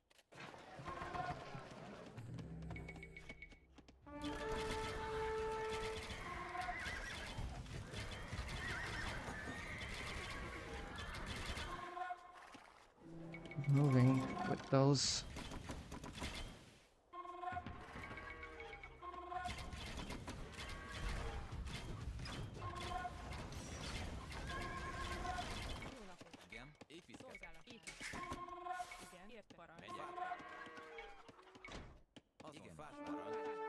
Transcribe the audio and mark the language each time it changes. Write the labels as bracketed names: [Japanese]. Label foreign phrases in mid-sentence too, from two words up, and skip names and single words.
[English] Moving with those. [Hungarian] Jó napot. Igen, építkezek. Szolgálat. Épít. Igen, érte. Parancs. Megyek. Azon Igen. fás marad.